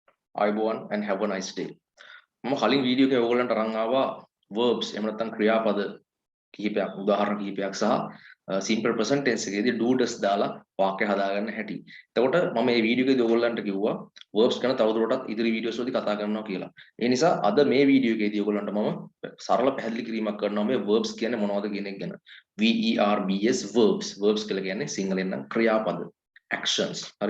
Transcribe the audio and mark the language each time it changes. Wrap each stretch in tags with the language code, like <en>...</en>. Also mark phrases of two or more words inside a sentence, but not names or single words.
<en>ආයුබෝවන් and have a nice day.</en> <si>මම කලින් වීඩියෝ එකේ ඕගොල්ලන්ට අරන් ආවා verbs එහෙම නැත්නම් ක්‍රියාපද කිහිපයක් උදාහරණ කිහිපයක් සහ</si> <en>simple present tense</en> <si>එකේදී</si> <en>do does</en> <si>දාලා වාක්‍ය හදාගන්න හැටි. එතකොට මම මේ වීඩියෝ එකේදී ඕගොල්ලන්ට කිව්වා verbs ගැන තවදුරටත් ඉදිරි වීඩියෝස් වලදී කතා කරනවා කියලා. ඒ නිසා අද මේ වීඩියෝ එකේදී ඕගොල්ලන්ට මම සරල පැහැදිලි කිරීමක් කරනවා මේ verbs කියන්නේ මොනවද කියන එක ගැන.</si> <en>verbs verbs</en> <si>කියලා කියන්නේ සිංහලෙන් නම් ක්‍රියාපද actions. හරි.</si>